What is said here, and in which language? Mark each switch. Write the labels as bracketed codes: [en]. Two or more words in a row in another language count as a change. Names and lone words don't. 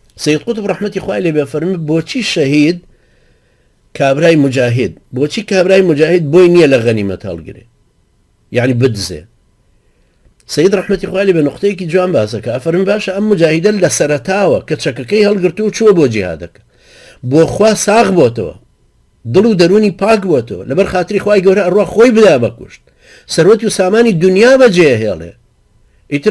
[ckb] سيد قطب رحمة خوای لێ بێ فەرمی بۆچی شەهید کابرای مجاهد بۆچی کابرای مجاهد بۆی نییە لە غەنیمەت هەڵگرێ یعنی بدزێ سيد رحمة خوای لێ بێ نقطەیەکی جوان باسەکە ئەفەرمی باشە ئەم مجاهدە لە سەرەتاوە کە چەکەکەی هەڵگرتو و چووە بۆ جیهادەکە بۆ خوا ساغ بۆتەوە دڵ و دەرونی پاک بۆتەوە لەبەر خاتری خوای گەورە ئەڕوا خۆی بدا بەکوشت سەروەتی و سامانی دنیا بەجێهێڵێ ئیتر